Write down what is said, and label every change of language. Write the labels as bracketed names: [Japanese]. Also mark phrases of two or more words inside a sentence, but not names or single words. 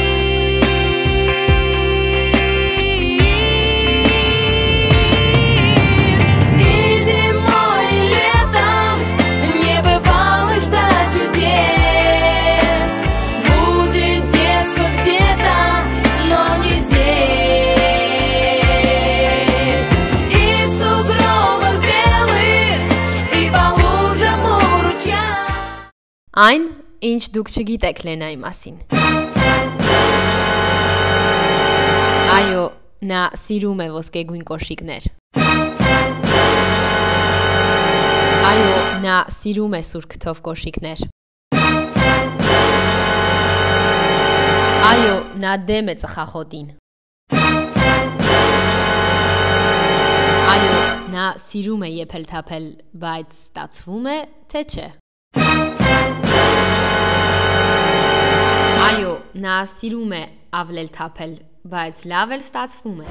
[Russian] И зимой, и летом не бывало ждать чудес. Будет детство где-то, но не здесь. И в сугробах белых, и по лужам у ручья. [Armenian] Այն, ինչ դուք չգիտեք Լենայի մասին։ Այո, նա սիրում է ոսկեգույն կոշիկներ։ Այո, նա սիրում է սուր քթով կոշիկներ։ Այո, նա դեմ է ծխախոտին։ Այո, նա սիրում է եփել թափել, բայց ստացվում է, թե չէ։ Այո, նա սիրում է ավլել թափել, բայց լավ էլ ստացվում է։